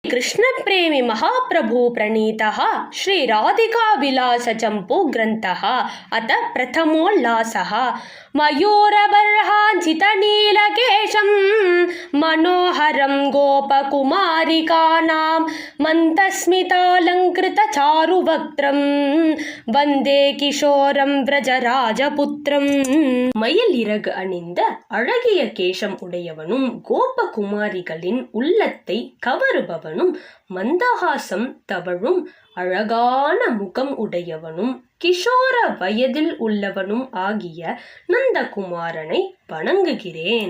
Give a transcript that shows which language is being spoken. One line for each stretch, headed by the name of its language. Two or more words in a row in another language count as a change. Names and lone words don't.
Sanskrit: कृष्ण प्रेमी महाप्रभु प्रणीतः श्री राधिका विलास चंपू ग्रंथः अत प्रथमोल्लासः मयूरबर्हाञ्चित नीलकेशं मनोहरं गोपकुमारिकानां मन्तस्मितालङ्कृत चारुवक्त्रं वन्दे किशोरं व्रजराजपुत्रं
Tamil: மயில் இறகு அணிந்த அழகிய கேசம் உடையவனும் கோபகுமாரிகளின் உள்ளத்தை கவருபவனும் மந்தஹாசம் தவழும் அழகான முகம் உடையவனும் கிஷோர வயதில் உள்ளவனும் ஆகிய நந்தகுமாரனை வணங்குகிறேன்.